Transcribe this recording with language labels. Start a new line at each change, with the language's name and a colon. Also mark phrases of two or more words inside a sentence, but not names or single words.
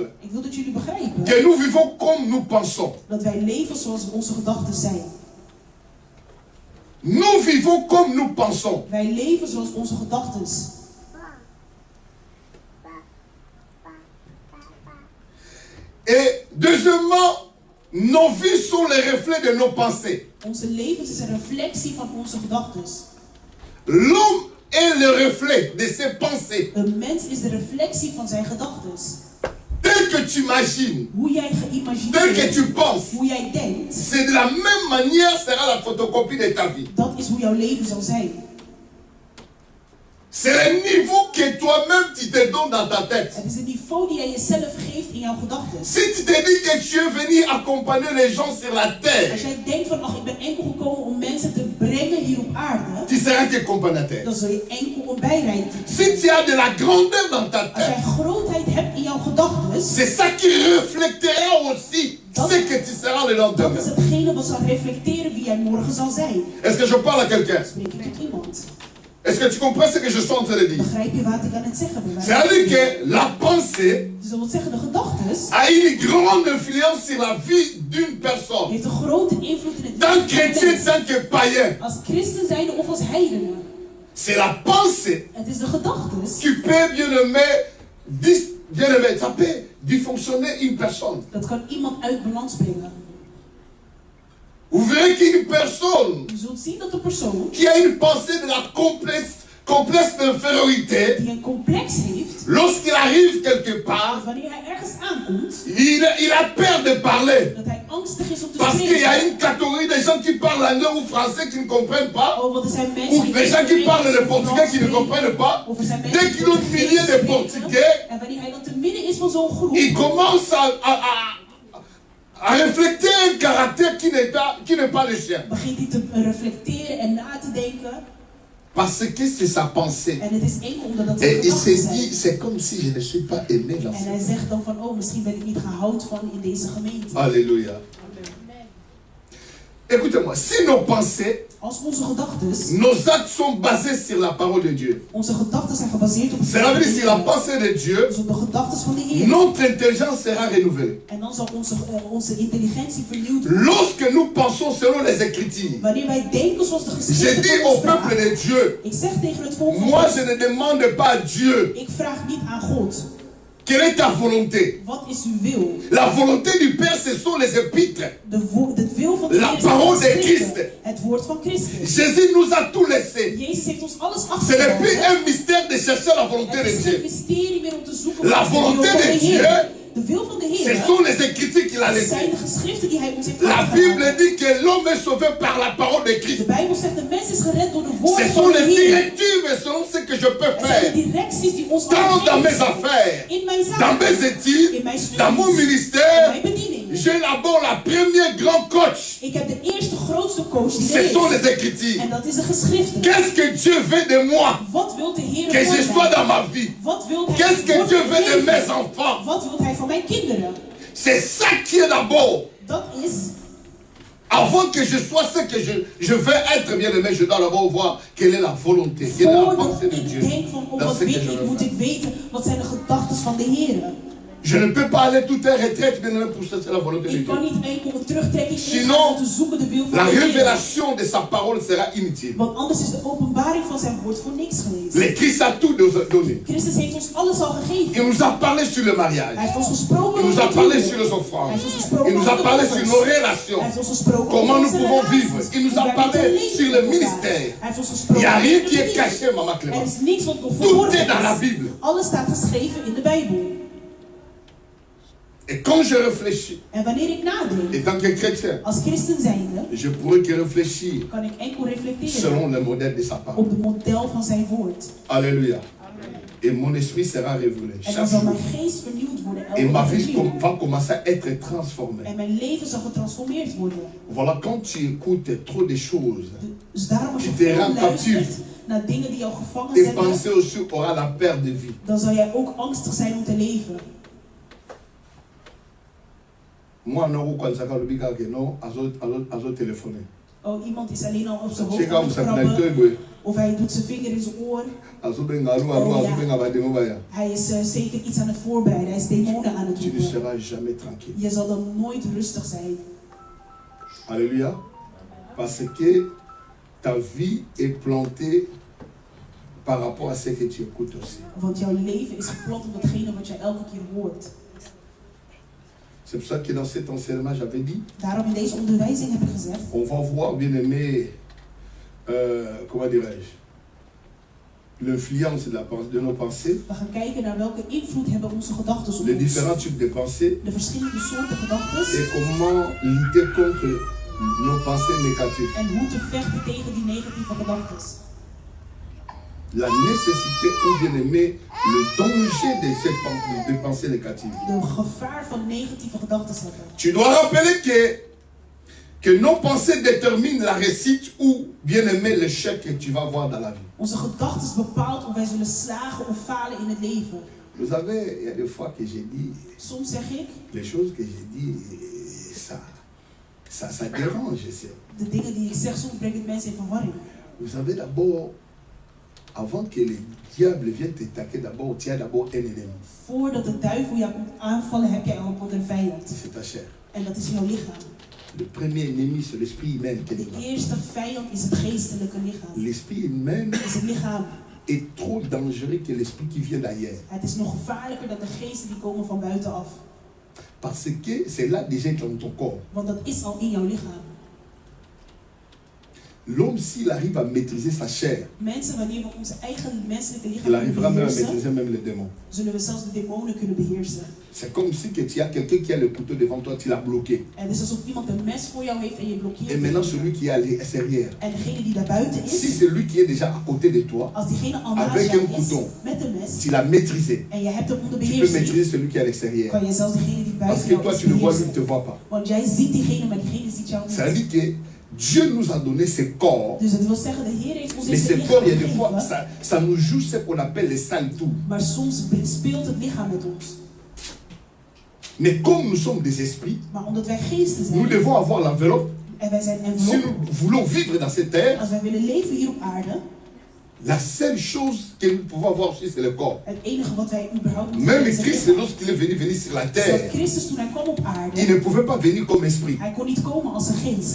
Dutch: Ik wil dat jullie begrijpen
French: que nous vivons comme nous pensons.
Dutch: dat wij leven zoals onze gedachten zijn.
French: Nous vivons comme nous pensons.
Dutch: Wij leven zoals onze gedachten.
French: Et deuxièmement, nos vies sont les reflets de nos pensées.
Dutch: Onze levens is een reflectie van onze gedachten.
French: L'homme est le reflet de ses pensées.
Dutch: Een mens is de reflectie van zijn gedachten.
French: Tel que tu imagines,
Dutch: Hoe jij
French: tel que
Dutch: geïmagineerd,
French: tu penses,
Dutch: hoe jij denkt,
French: c'est de la même manière sera la photocopie de ta vie.
Dutch: dat is hoe jouw leven zal zijn.
French: C'est le niveau que toi-même tu te donnes dans ta tête.
Dutch: Het is het niveau die jij jezelf geeft in jouw gedachten.
French: Si tu te dis que tu es venu accompagner les gens sur la
Dutch: Als
French: terre,
Dutch: jij denkt van, ach, ik ben enkel gekomen om mensen te brengen hier op aarde,
French: tu seras qu'accompagnateur.
Dutch: dan zul je enkel een bijrijder zijn.
French: Si tu as de la grandeur dans ta
Dutch: Als jij
French: tête,
Dutch: grootheid hebt in jouw gedachten,
French: c'est ça qui reflétera aussi ce que tu seras le lendemain.
Dutch: Dat is hetgene wat zal reflecteren wie jij morgen zal zijn.
French: Est-ce que je parle à quelqu'un?
Dutch: Spreek ik tot iemand?
French: Est-ce que tu comprends ce que je suis en train de dire?
Dutch: Begrijp je wat ik aan het zeggen ben?
French: C'est-à-dire que la pensée
Dutch: Dus dat wil zeggen, de gedachtes
French: a une grande influence sur la vie d'une personne.
Dutch: heeft een grote invloed in het
French: Tant
Dutch: leven van
French: chrétien,
Dutch: mensen.
French: tant que païen.
Dutch: Als christen zijnde of als heidenen.
French: C'est la pensée
Dutch: Het is de gedachtes
French: qui peut, bien aimé, ça peut dysfonctionner une personne.
Dutch: dat kan iemand uit balans brengen.
French: Vous verrez qu'une personne
Dutch: Je zult zien dat de persoon
French: qui a une pensée de la complexe d'infériorité,
Dutch: die een complex heeft,
French: lorsqu'il arrive quelque part,
Dutch: wanneer hij ergens aankomt,
French: il a peur de parler.
Dutch: dat hij angstig is om te
French: Parce qu'il y a
Dutch: spreken.
French: une catégorie de gens qui parlent anglais ou français qui ne comprennent pas,
Dutch: Oh, want er zijn
French: ou
Dutch: mensen
French: des gens qui parlent le portugais qui ne comprennent pas.
Dutch: Of er zijn mensen
French: Dès
Dutch: die
French: qu'il y a un millier de
Dutch: spreken.
French: portugais,
Dutch: En wanneer hij dan te midden is van zo'n groep,
French: il commence à refléter un caractère qui n'est pas le sien.
Dutch: begint hij te reflecteren en na te denken.
French: Parce que c'est sa pensée.
Dutch: En het is enkel omdat dat zijn
French: Et il
Dutch: gedachten
French: se
Dutch: zijn.
French: dit, c'est comme si je ne suis pas aimé dans
Dutch: En hij
French: ce.
Dutch: zegt dan van, oh, misschien ben ik niet gehouden van in deze gemeente.
French: Alléluia. Écoutez-moi, si nos pensées,
Dutch: Als onze gedachtes,
French: nos actes sont basés sur la parole de Dieu,
Dutch: onze gedachten zijn gebaseerd op het
French: cela veut dire sur la
Dutch: woord van de
French: pensée de Dieu,
Dutch: dus op de gedachtes van de Heer.
French: notre intelligence sera renouvelée.
Dutch: En dan zal onze intelligentie vernieuwd worden.
French: Lorsque nous pensons selon les Écritures,
Dutch: Wanneer wij denken zoals de
French: je
Dutch: geschriften
French: dis
Dutch: van
French: au
Dutch: ons
French: peuple
Dutch: vragen.
French: de Dieu,
Dutch: Ik zeg tegen het volk van
French: moi
Dutch: God,
French: je ne demande pas à Dieu,
Dutch: ik vraag niet aan God.
French: quelle est ta volonté?
Dutch: Wat is uw wil?
French: La volonté du Père, ce sont les épîtres.
Dutch: Het wil van de
French: La
Dutch: Heer zijn
French: parole de
Dutch: geschriften.
French: Christ.
Dutch: Het woord van Christus.
French: Jésus nous a tout laissé.
Dutch: Jezus heeft ons alles
French: Ce n'est plus
Dutch: achtergelaten.
French: un mystère de chercher la volonté
Dutch: Het
French: de
Dutch: is geen
French: Dieu.
Dutch: mysterie meer om te zoeken
French: La
Dutch: wat is de wil
French: volonté
Dutch: van
French: de
Dutch: de Heer.
French: Dieu,
Dutch: De wil van de
French: Ce
Dutch: Heer
French: sont les Écritures qu'il a
Dutch: zijn
French: laissées.
Dutch: de geschriften die hij ons heeft
French: La Bible
Dutch: achtergelaten.
French: dit que l'homme est sauvé par la parole de
Dutch: De
French: Christ.
Dutch: Bijbel zegt de mens is gered door de
French: Ce
Dutch: woorden
French: sont
Dutch: van de
French: les
Dutch: Heer.
French: directives selon ce que je peux
Dutch: Het zijn
French: faire.
Dutch: de directies die ons
French: Tant dans mes
Dutch: geven.
French: affaires,
Dutch: In mijn
French: dans
Dutch: zaken,
French: mes études,
Dutch: in mijn studies,
French: dans mon
Dutch: in
French: ministère,
Dutch: mijn bediening.
French: j'élabore la première grande coach.
Dutch: Ik heb de eerste grootste coach die er
French: Ce sont
Dutch: is.
French: les Écritures.
Dutch: En dat is de geschriften.
French: Qu'est-ce que Dieu veut de moi?
Dutch: Wat wil de Heer
French: Que je
Dutch: voor
French: sois
Dutch: mij?
French: dans ma vie.
Dutch: Wat wil hij
French: Qu'est-ce que
Dutch: voor
French: Dieu
Dutch: mijn
French: veut de
Dutch: leven?
French: mes enfants?
Dutch: Wat wil hij van mijn kinderen?
French: C'est ça qui est d'abord.
Dutch: Dat is,
French: Avant que je sois ce que je veux être, bien aimé, je dois d'abord voir quelle est la volonté, quelle est la
Dutch: voordat
French: pensée de
Dutch: ik
French: Dieu
Dutch: denk van, oh
French: dans
Dutch: wat
French: ce que
Dutch: weet
French: je
Dutch: ik,
French: veux
Dutch: moet
French: faire.
Dutch: ik weten, wat zijn de gedachten van de Heer.
French: Je ne peux pas aller tout un retraite, bien aimé, pour chercher la volonté de
Dutch: Ik kan
French: Dieu.
Dutch: niet enkel een terugtrekking
French: Sinon,
Dutch: ingaan om te zoeken de wil van
French: La
Dutch: de Heer.
French: révélation de sa parole sera inutile.
Dutch: Want anders is de openbaring van zijn woord voor niks geweest.
French: Le Christ a tout donné.
Dutch: Christus heeft ons alles al gegeven.
French: Il nous a parlé sur le
Dutch: Hij
French: mariage.
Dutch: heeft ons gesproken
French: Il nous
Dutch: over
French: a
Dutch: het
French: parlé
Dutch: huwelijk.
French: sur les
Dutch: Hij
French: offrandes.
Dutch: heeft ons gesproken
French: Il nous a
Dutch: over de
French: parlé sur
Dutch: offers.
French: nos
Dutch: Hij
French: relations.
Dutch: heeft ons gesproken
French: Comment
Dutch: over
French: nous
Dutch: onze
French: pouvons
Dutch: relaties.
French: vivre. Il nous a
Dutch: Hoe wij
French: parlé
Dutch: moeten leven
French: sur
Dutch: met
French: le
Dutch: elkaar.
French: ministère.
Dutch: Hij heeft ons
French: Il
Dutch: gesproken
French: n'y a rien
Dutch: over
French: qui
Dutch: de
French: est
Dutch: bediening.
French: caché, Maman
Dutch: Er
French: Clément.
Dutch: is niks wat nog
French: Tout
Dutch: verborgen
French: est dans la
Dutch: is.
French: Bible.
Dutch: Alles staat geschreven in de Bijbel.
French: Et quand je réfléchis,
Dutch: En wanneer ik nadenk,
French: étant que chrétien,
Dutch: als christen zijnde,
French: je pourrais que réfléchir
Dutch: kan ik enkel reflecteren
French: selon le modèle de sa parole.
Dutch: op de model van zijn woord.
French: Alléluia. Et mon esprit sera révélé
Dutch: En
French: chaque
Dutch: dan zal
French: jour.
Dutch: mijn geest vernieuwd worden.
French: Et ma
Dutch: elke
French: vie
Dutch: keer.
French: va commencer à être transformée.
Dutch: En mijn leven zal getransformeerd worden.
French: Voilà, quand tu écoutes trop de choses,
Dutch: Dus daarom als je
French: Tu te
Dutch: veel
French: rends
Dutch: luistert
French: captief.
Dutch: naar dingen die jou gevangen
French: tes
Dutch: zetten,
French: pensées aussi auront la perte de vie.
Dutch: dan zal jij ook angstig zijn om te leven.
French: Moi, non, quand ça va le que non, à téléphoner.
Dutch: Oh, iemand is alleen al op zijn
French: C'est
Dutch: hoofd
French: comme
Dutch: aan het
French: ça,
Dutch: krabben. Of hij doet zijn vinger in zijn oor. Hij is zeker iets aan het voorbereiden. Hij is demonen aan het
French: Tu ne
Dutch: roepen.
French: seras jamais tranquille.
Dutch: Je zal dan nooit rustig zijn.
French: Alléluia. Parce que ta vie est plantée par rapport à ce que tu écoutes aussi.
Dutch: Want jouw leven is geplant op datgene wat jij elke keer hoort.
French: C'est pour ça que dans cet enseignement, j'avais dit,
Dutch: Daarom in deze onderwijzing heb ik gezegd,
French: on va voir, bien aimé, comment dirais-je, l'influence de nos pensées,
Dutch: we gaan kijken naar welke invloed hebben onze gedachten op
French: les
Dutch: ons.
French: différents types de pensées,
Dutch: De verschillende soorten gedachten.
French: et comment lutter contre nos pensées négatives.
Dutch: En hoe te vechten tegen die negatieve gedachten.
French: La nécessité ou bien aimé, le danger de pensées négatives.
Dutch: De gevaar van negatieve gedachten hebben.
French: Tu dois rappeler que nos pensées déterminent la réussite ou bien aimé l'échec que tu vas avoir dans la vie.
Dutch: Onze gedachten bepaalt of wij zullen slagen of falen in het leven.
French: Vous savez, il y a des fois que j'ai dit,
Dutch: Soms zeg ik,
French: les choses que j'ai dit, ça dérange.
Dutch: De dingen die ik zeg, soms brengt het mensen in verwarring.
French: Vous savez d'abord, avant que les diables viennent t'attaquer, d'abord, tu as d'abord un ennemi.
Dutch: Voordat de duivel jou komt aanvallen, heb jij al een vijand.
French: C'est ta chair.
Dutch: En dat is jouw lichaam.
French: Le premier ennemi, c'est l'esprit humain.
Dutch: De eerste vijand is het geestelijke lichaam.
French: L'esprit humain
Dutch: Is het lichaam.
French: est trop dangereux que l'esprit qui vient d'ailleurs.
Dutch: Het is nog gevaarlijker dan de geesten die komen van buitenaf.
French: Parce que c'est là déjà dans ton corps.
Dutch: Want dat is al in jouw lichaam.
French: L'homme, s'il arrive à maîtriser sa chair,
Dutch: Mensen, wanneer we onze eigen menselijke
French: il
Dutch: lichaam
French: arrivera même à
Dutch: beheersen,
French: maîtriser même les démons.
Dutch: zullen we zelfs de demonen kunnen beheersen.
French: C'est comme si que tu as quelqu'un qui a le couteau devant toi, tu l'as bloqué.
Dutch: Het is alsof iemand een mes voor jou heeft en je blokkeert.
French: Et maintenant, celui qui est à l'extérieur,
Dutch: En degene die daar buiten
French: si
Dutch: is,
French: c'est lui qui est déjà à côté de toi,
Dutch: als diegene al naast
French: avec
Dutch: jou
French: un
Dutch: is,
French: couteau,
Dutch: met een mes,
French: tu l'as maîtrisé.
Dutch: en je hebt hem onder
French: Tu peux
Dutch: beheersing,
French: maîtriser celui qui est à l'extérieur.
Dutch: kan je zelfs diegene die
French: Parce
Dutch: buiten
French: que
Dutch: jou
French: toi,
Dutch: is
French: tu le vois, lui ne te
Dutch: beheersen.
French: voit pas.
Dutch: Want jij ziet diegene, maar diegene ziet jou
French: Ça veut
Dutch: niet.
French: dire que Dieu nous a donné ce corps.
Dutch: Dus het wil zeggen, de Heer heeft ons
French: Mais
Dutch: deze
French: ce corps, il y a
Dutch: lichaam
French: des fois,
Dutch: gegeven.
French: ça nous joue ce qu'on appelle les sales tours.
Dutch: Maar soms speelt het lichaam met ons.
French: Mais comme nous sommes des esprits,
Dutch: Maar omdat wij geesten
French: nous
Dutch: zijn,
French: devons avoir l'enveloppe.
Dutch: en wij zijn
French: Si
Dutch: envelop,
French: nous voulons vivre dans cette terre,
Dutch: als wij willen leven hier op aarde,
French: la seule chose que nous pouvons avoir aussi, c'est le corps.
Dutch: het enige wat wij überhaupt moeten
French: Même
Dutch: hebben is het
French: Christ,
Dutch: lichaam.
French: lorsqu'il est venu sur la
Dutch: Zoals
French: terre,
Dutch: Christus toen hij kwam op
French: il
Dutch: aarde,
French: ne pouvait pas venir comme esprit.
Dutch: hij kon niet komen als een geest.